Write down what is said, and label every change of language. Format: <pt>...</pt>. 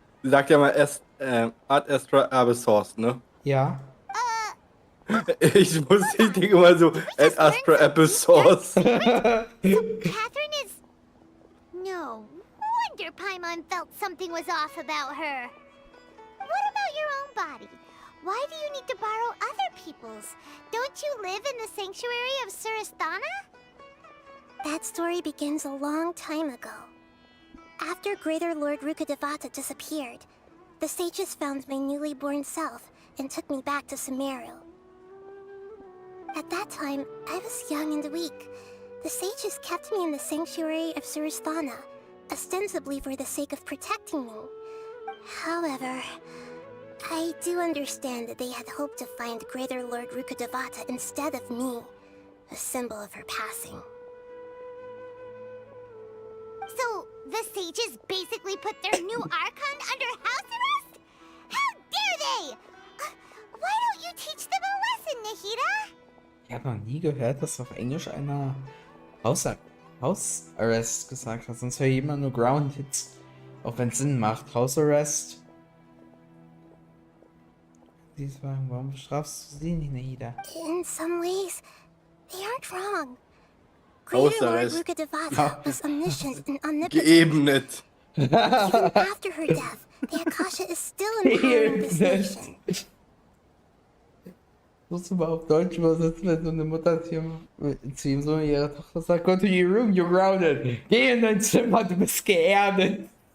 <de>Sie sagt ja mal Ad Astra Abysos, ne? Ja. Ich denke immer so, Ad Astra Abysos.</de> <en>Catherine is... No wonder Paimon felt something was off about her. What about your own body? Why do you need to borrow other people's? Don't you live in the sanctuary of Surasthana? That story begins a long time ago. After Greater Lord Rukkhadevata disappeared, the sages found my newly born self and took me back to Sumeru. At that time, I was young and weak. The sages kept me in the sanctuary of Surasthana, ostensibly for the sake of protecting me. However, I do understand that they had hoped to find Greater Lord Rukkhadevata instead of me, a symbol of her passing. So, the sages basically put their new Archon under house arrest? How dare they! Why don't you teach them a lesson, Nahida?</en> <de>Ich habe noch nie gehört, dass auf Englisch einer House Arrest gesagt hat. Sonst höre ich immer nur Grounded. Auch wenn es Sinn macht. House Arrest. Diesmal, warum bestrafst du sie nicht, Nahida?</de> <en>In some ways, they aren't wrong. Greater Lord</en> <de>Hausarrest.</de> <en>Rukkhadevata was omniscient and omnipotent.</en> <de>Geebnet.</de> <en>Even after her death, the Akasha is still empowering this nation.</en> <de>Musst du mal auf Deutsch übersetzen, wenn so eine Mutter zu ihrem Sohn ihrer Tochter sagt,</de> <en>go to your room, you're grounded.</en> <de>Geh in dein Zimmer, du bist geerdet.</de>